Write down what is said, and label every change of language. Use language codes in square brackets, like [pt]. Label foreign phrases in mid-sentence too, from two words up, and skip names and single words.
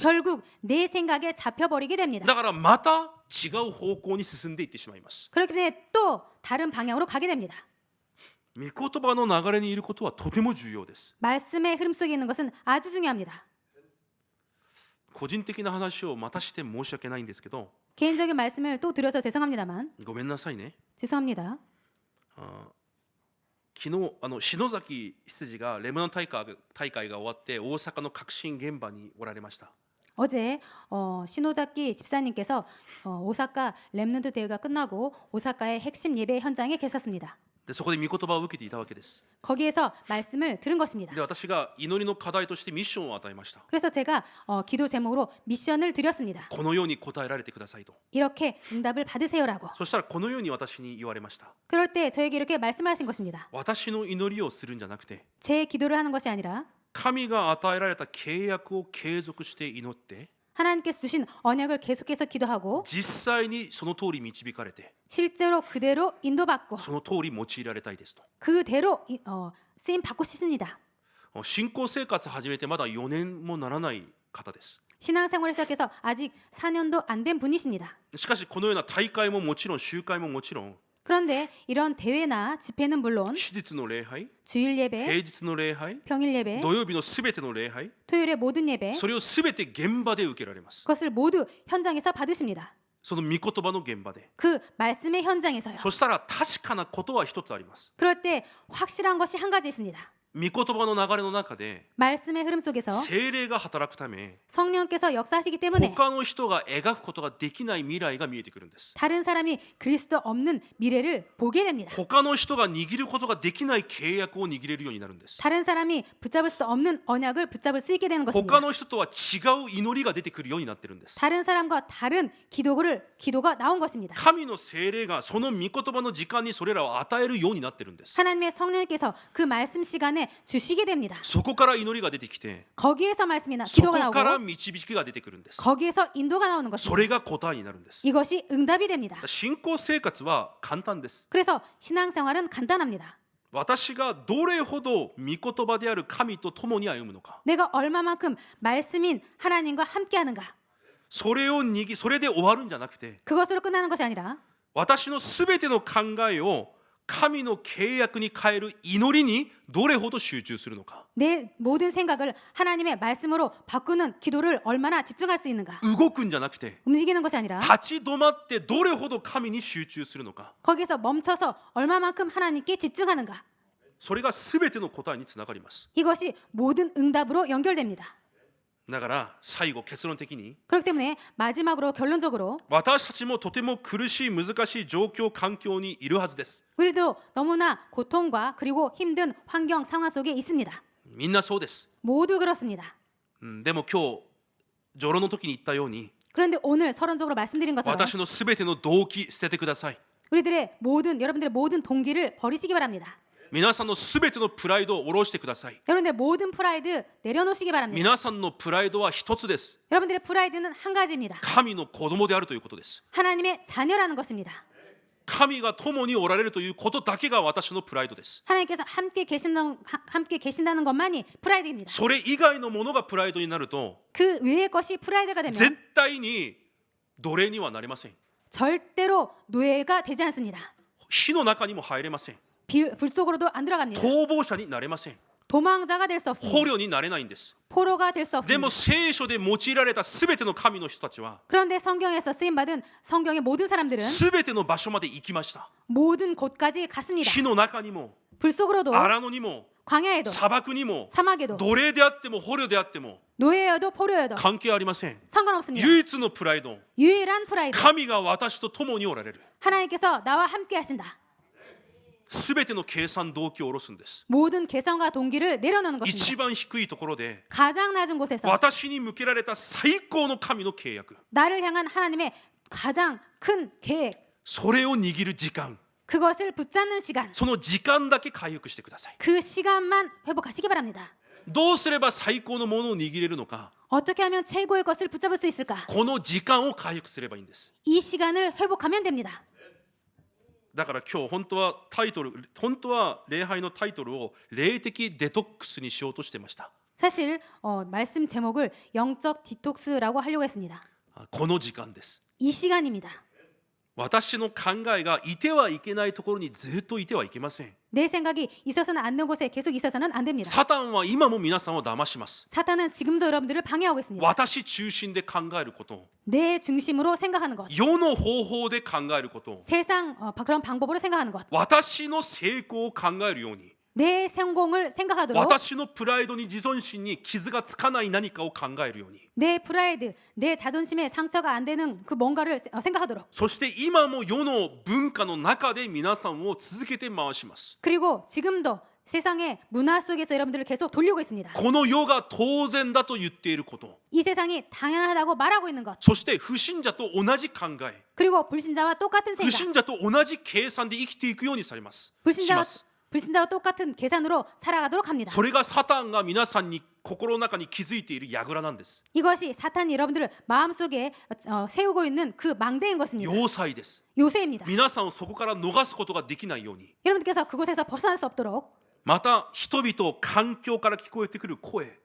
[ko] 결국 내 생각에 잡혀버리게 됩니다. [ja] だからまた違う方向に進んでいってしまいます。 [ko] 그렇기 때문에 또 다른 방향으로 가게 됩니다. [ja] 御言葉の流れにいることはとても重要です。 [ko] 말씀의 흐름 속에 있는 것은 아주 중요합니다. [ja] 個人的な話をまたして申し訳ないんですけど、 [ko] 개인적인 말씀을 또 드려서 죄송합니다만 [ja] ごめんなさいね。 [ko] 죄송합니다. [ja] 昨日篠崎羊がレムナント大会が終わって大阪の革新現場におられました。 [ko] 어제 신호잡기 집사님께서 오사카 렘넌트 대회가 끝나고 오사카의 핵심 예배 현장에 계셨습니다. [ja] でそこで御言葉を受けていたわけです。 [ko] 거기에서 말씀을 들은 것입니다. [ja] で私が祈りの課題としてミッションを与えました。 [ko] 그래서 제가 기도 제목으로 미션을 드렸습니다. [ja] このように答えられてくださいと。 [ko] 이렇게 응답을 받으세요라고. [ja] そしたらこのように私に言われました。 [ko] 그럴 때 저에게 이렇게 말씀하신 것입니다. [ja] 私の祈りをするんじゃなくて、 [ko] 제 기도를 하는 것이 아니라 [ja] 神が与えられた契約を継続して祈って、 [ko] 하나님께서 주신 언약을 계속해서 기도하고 [ja] 実際にその通り導かれて、 [ko] 실제로 그대로 인도받고 [ja] その通り用いられたいですと。 [ko] 그대로 쓰임 받고 싶습니다. [ja] 信仰生活始めてまだ4年もならない方です。 [ko] 신앙생활을 시작해서 아직 4년도 안 된 분이십니다. [ja] しかしこのような大会ももちろん集会ももちろん [ko] 그런데 이런 대회나 집회는 물론 [ja] 手術の礼拝、 [ko] 주일 예배, [ja] 平日の礼拝、 [ko] 평일 예배, [ja] 土曜日のすべての礼拝、 [ko] 토요일의 모든 예배 [ja] それをすべて現場で受けられます。 [ko] 그것을 모두 현장에서 받으십니다. [ja] その御言葉の現場で。 [ko] 그 말씀의 현장에서요. [ja] そしたら確かなことは一つあります。 [ko] 그럴 때 확실한 것이 한 가지 있습니다. [ja] 御言葉の流れの中で [ko] 말씀의 흐름 속에서 [ja] 聖霊が働くため、 [ko] 성령께서 역사하시기 때문에 [ja] 他の人が描くことができない未来が見えてくるんです。 [ko] 다른 사람이 그리스도 없는 미래를 보게 됩니다. [ja] 他の人が握ることができない契約を握れるようになるんです。 [ko] 다른 사람이 붙잡을 수도 없는 언약을 붙잡을 수 있게 되는 [ja] 他 [ko] 것입니다. [ja] の人とは違う祈りが出てくるようになってるんです。 [ko] 다른 사람과 다른 기도가 나온 것입니다. [ja] 神の聖霊がその御言葉の時間にそれらを与えるようになってるんです。 [ko] 하나님의 성령께서 그 말씀 시간에 주시게 됩니다. [ja] そこから祈りが出てきて、 [ko] 거기에서 말씀이나 [ja] そ [ko] 기도가 [ja] こから [ko] 나오고 [ja] 導きが出てくるんです。 [ko] 거기에서 인도가 나오는 [ja] そ [ko] 것입니다. [ja] れが答えになるんです。 [ko] 이것이 응답이 됩니다. [ja] 信仰生活は簡単です。 [ko] 그래서 신앙생활은 간단합니다. [ja] 私がどれほど御言葉である神と共に歩むのか、 [ko] 내가 얼마만큼 말씀인 하나님과 함께하는가. [ja] それで終わるんじゃなくて、 [ko] 그것으로 끝나는 것이 아니라 [ja] 私のすべての考えを神の契約に変える祈りにどれほど集中するのか、 [ko] 내 모든 생각을 하나님의 말씀으로 바꾸는 기도를 얼마나 집중할 수 있는가. [ja] 動くんじゃなくて [ko] 움직이는 것이 아니라 [ja] 立ち止まってどれほど神に集中するのか、 [ko] 거기서 멈춰서 얼마만큼 하나님께 집중하는가. [ja] それがすべての答えにつながります。 [ko] 이것이 모든 응답으로 연결됩니다. [ja] だから最後結論的に [ko] 그렇기 때문에 마지막으로 결론적으로 [ja] 私たちもとても苦しい難しい状況環境にいるはずです。 [ko] 우리도 너무나 고통과 그리고 힘든 환경 상황 속에 있습니다. [ja] みんなそうです。 [ko] 모두 그렇습니다. [ja] でも今日序論の時に言ったように [ko] 그런데 오늘 서론적으로 말씀드린 것처럼 [ja] 私のすべての動機捨ててください。 [ko] 여러분들의 모든 동기를 버리시기 바랍니다. [ja] 皆さんのすべてのプライドを下ろしてください。 [ko] 여러분들의 모든 프라이드 내려놓으시기 바랍니다. [ja] 皆さんのプライドは一つです。 [ko] 여러분들의 프라이드는 한 가지입니다. [ja] 神の子供であるということです。 [ko] 하나님의 자녀라는 것입니다. [ja] 神が共におられるということだけが私のプライドです。 [ko] 하나님께서 함께 계신다는 것만이 프라이드입니다. [ja] それ以外のものがプライドになると [ko] 그 외의 것이 프라이드가 되면 [ja] 絶対に奴隷にはなれません。 [ko] 절대로 노예가 되지 않습니다. [ja] 火の中にも入れません。 [ko] 불 속으로도 안 들어갑니다. [ja] 逃亡者になれません。 [ko] 도망자가 될 수 [ja] 捕 [ko] 없습니다. [ja] 虜になれないんです。 [ko] 포로가 될 수 [ja] で [ko] 없습니다. [ja] も聖書で用いられたすべての神の人たちは [ko] 그런데 성경에서 쓰임받은 성경의 모든 사람들은 [ja] すべての場所まで行きました。 [ko] 모든 곳까지 갔습니다. [ja] 火の中にも [ko] 불 속으로도 [ja] 荒野にも [ko] 광야에도 [ja] 砂漠にも [ko] 사막에도 [ja] 奴隷であっても捕虜であっても [ko] 노예여도 포로여도 [ja] 関係ありません。 [ko] 상관없습니다. [ja] 唯一のプライド、 [ko] 유일한 프라이드. [ja] 神が私と共におられる。 [ko] 하나님께서 나와 함께 하신다. [ja] すべての計算動機を下ろすんです。 [ko] 모든 개성과 동기를 내려놓는 [ja] 一 [ko] 것입니다. [ja] 番低いところで [ko] 가장 낮은 곳에서 [ja] 私に向けられた最高の神の契約、 [ko] 나를 향한 하나님의 가장 큰 계획, [ja] それを握る時間、 [ko] 그것을 붙잡는 시간, [ja] その時間だけ回復してください。 [ko] 그 시간만 회복하시기 바랍니다. [ja] どうすれば最高のものを握れるのか、 [ko] 어떻게 하면 최고의 것을 붙잡을 수 있을까? [ja] この時間を回復すればいいんです。 [ko] 이 시간을 회복하면 됩니다. [ja] だから今日本当は礼拝のタイトルを霊的デトックスにしようとしてました。 [ko] 사실 말씀 제목을 영적 디톡스라고 하려고 했습니다. [ja] この時間です。 [ko] 이 시간입니다. [ja] 私の考えがいてはいけないところにずっといてはいけません。 [ko] 내 생각이 있어서는 않는 곳에 계속 있어서는 안 됩니다. [ja] サタンは今も皆さんを騙します。 [ko] 사탄은 지금도 여러분들을 방해하고 있습니다. [ja] 私中心で考えること、 [ko] 내 중심으로 생각하는 것, [ja] 世の方法で考えること、 [ko] 세상 그런 방법으로 생각하는 것, [ja] 私の成功を考えるように、 [ko] 내 성공을 생각하도록 [ja] 私のプライドに自尊心に傷がつかない何かを考えるように、 [ko] 내 프라이드, 내 자존심에 상처가 안 되는 그 뭔가를 생각하도록 [ja] そして今も世の文化の中で皆さんを続けて回します。 [ko] 그리고 지금도 세상의 문화 속에서 여러분들을 계속 돌리고 있습니다. [ja] この世が当然だと言っていること、 [ko] 이 세상이 당연하다고 말하고 있는 것, [ja] そして不信者と同じ考え、 [ko] 그리고 불신자와 똑같은 [ja] 不 [ko] 생각, [ja] 信者と同じ計算で生きていくようにされます。 [ko] します。 불신자와 똑같은 계산으로 살아가도록 합니다. [ja] それがサタンが皆さんに心の中に築いている櫓なんです。 [ko] 이것이 사탄이 여러분들을 마음속에 세우고 있는 그 망대인 것입니다. [ja] 要塞です。 [ko] 요새입니다. [ja] 皆さんをそこから逃すことができないように、 [ko] 여러분께서 그곳에서 벗어날 수 없도록, [ja] また人々環境から聞こえてくる声、